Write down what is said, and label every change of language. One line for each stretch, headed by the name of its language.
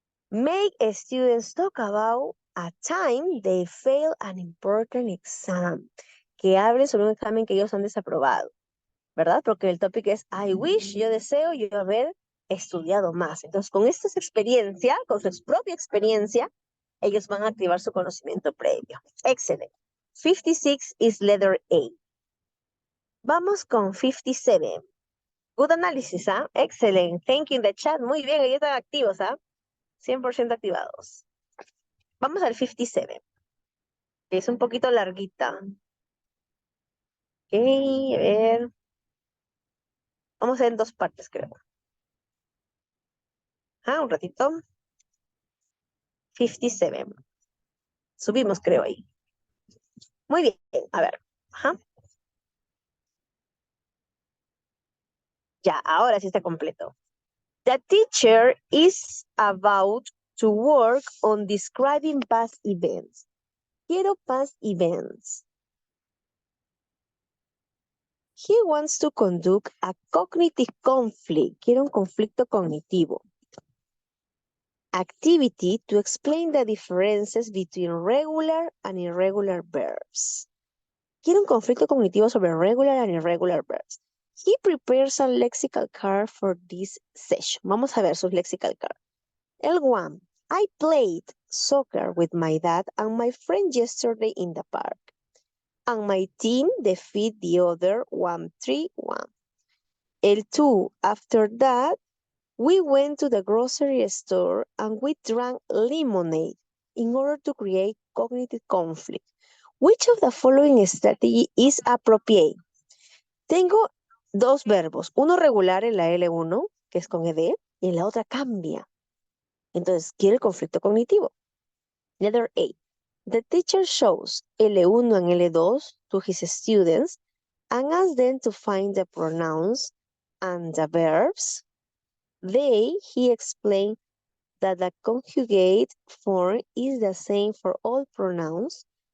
English: Make students talk about a time they fail an important exam.
Spanish: Que hablen sobre un examen que ellos han desaprobado, ¿verdad? Porque el tópico es
English: I wish,
Spanish: yo deseo yo haber estudiado más. Entonces, con esta experiencia, con su propia experiencia, ellos van a activar su conocimiento previo.
English: Excelente. 56 is letter A.
Spanish: Vamos con 57.
English: Good análisis, ¿ah? Excelente. Thank you in the chat.
Spanish: Muy bien, ahí están activos, ¿ah? 100% activados. Vamos al 57, que es un poquito larguita. Ok, a ver. Vamos a ver en dos partes, creo. Ah, un ratito. 57. Subimos, creo, ahí. Muy bien, a ver. Ajá. Ya, ahora sí está completo.
English: The teacher is about to work on describing past events.
Spanish: Quiero
English: past events. He wants to conduct a cognitive conflict.
Spanish: Quiero un conflicto cognitivo.
English: Activity to explain the differences between regular and irregular verbs.
Spanish: Quiero un conflicto cognitivo sobre
English: regular and irregular verbs. He prepares a lexical card for this session.
Spanish: Vamos a ver sus
English: lexical card. L1. I played soccer with my dad and my friend yesterday in the park. And my team defeated the other 1-3-1. L2. After that, we went to the grocery store and we drank lemonade in order to create cognitive conflict. Which of the following strategy is appropriate?
Spanish: Tengo dos verbos, uno regular en la L1, que es con ed, y en la otra cambia. Entonces, quiere el conflicto cognitivo.
English: Letter A. The teacher shows L1 and L2 to his students and asks them to find the pronouns and the verbs. He explained that the conjugate form is the same for all pronouns.